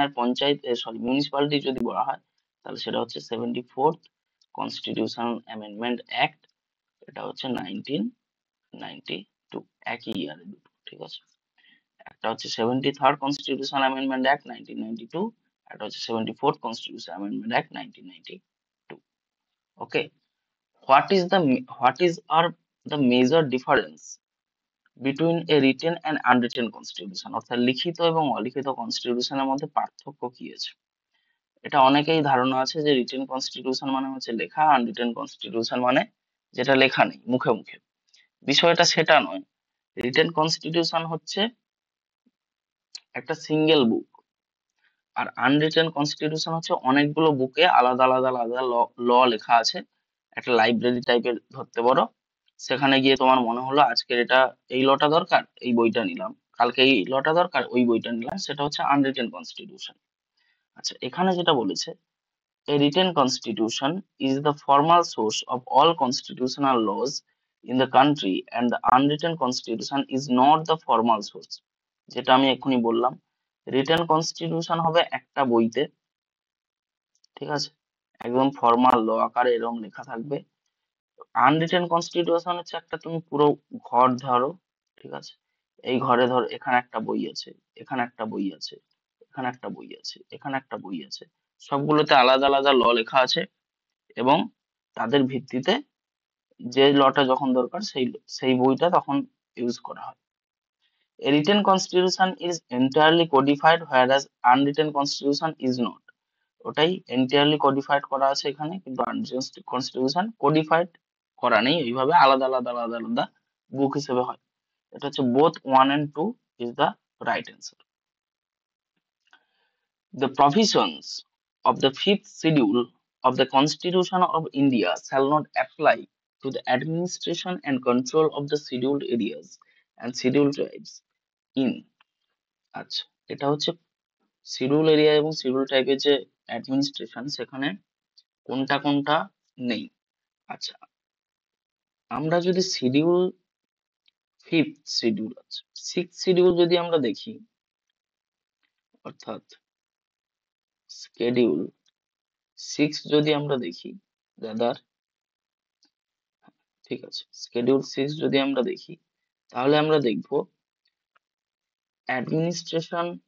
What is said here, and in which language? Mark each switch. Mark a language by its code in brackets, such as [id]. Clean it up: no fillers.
[bn] আর panchayat, sorry, municipality যদি বলা হয় তাহলে সেটা হচ্ছে 74th কনস্টিটিউশন অ্যামেন্ডমেন্ট অ্যাক্ট, এটা হচ্ছে 1992, একই ইয়ারে দুটো, ঠিক আছে। একটা হচ্ছে 73rd কনস্টিটিউশন অ্যামেন্ডমেন্ট অ্যাক্ট 1992, একটা হচ্ছে 74th constitution amendment act 1992। [en] Okay, what is are the major difference between a written and unwritten constitution? [bn] অর্থাৎ লিখিত এবং অলিখিত কনস্টিটিউশনের মধ্যে পার্থক্য কি আছে? এটা অনেকেই ধারণা আছে যে রিটেন কনস্টিটিউশন মানে হচ্ছে লেখা, আনরিটেন কনস্টিটিউশন মানে যেটা লেখা নেই, মুখে মুখে। বিষয়টা সেটা নয়। রিটেন কনস্টিটিউশন হচ্ছে একটা সিঙ্গেল বুক, আর আনরিটেন কনস্টিটিউশন হচ্ছে অনেকগুলো বুকে আলাদা আলাদা আলাদা ল লেখা আছে। একটা লাইব্রেরি টাইপের ধরতে পারো। সেখানে গিয়ে তোমার মনে হলো আজকের এটা, এই লটা দরকার, এই বইটা নিলাম, কালকে এই লটা দরকার, ওই বইটা নিলাম, সেটা হচ্ছে আনরিটেন কনস্টিটিউশন। আচ্ছা, এখানে যেটা বলেছে, [en] a written constitution is the formal source of all constitutional laws in the country and the unwritten constitution is not the formal source, [bn] যেটা আমি এক্ষুনি বললাম। রিটেন কনস্টিটিউশন হবে একটা বইতে, ঠিক আছে, একদম ফর্মাল ল আকারে এরকম লেখা থাকবে। আনরিটেন কনস্টিটিউশন হচ্ছে একটা, তুমি পুরো ঘর ধরো, ঠিক আছে, এই ঘরে ধর এখানে একটা বই আছে, এখানে একটা বই আছে, এখানে একটা বই আছে, এখানে একটা বই আছে, সবগুলোতে আলাদা আলাদা ল লেখা আছে, এবং তাদের ভিত্তিতে যে লটা যখন দরকার সেই সেই বইটা তখন ইউজ করা হয়। [en] A written constitution is entirely codified whereas unwritten constitution is not. [bn] ওটাই entirely codified করা আছে এখানে, কিন্তু unwritten constitution codified করা নেই, এইভাবে আলাদা আলাদা আলাদা আলাদা বুক হিসেবে হয়। এটা হচ্ছে [en] both 1 and 2 is the right answer. The provisions of the fifth schedule of the Constitution of India shall not apply to the administration and control of the scheduled areas and scheduled tribes in, [bn] আচ্ছা, এটা হচ্ছে schedule area এবং schedule টাইপের যে administration, সেখানে কোনটা কোনটা নেই। আচ্ছা, আমরা যদি শিডিউল ফিফথ শিডিউল, আচ্ছা সিক্স শিডিউল যদি আমরা দেখি, অর্থাৎ স্কেডিউল সিক্স যদি আমরা দেখি দাদার, ঠিক আছে, স্কেডিউল সিক্স যদি আমরা দেখি, তাহলে আমরা দেখব অ্যাডমিনিস্ট্রেশন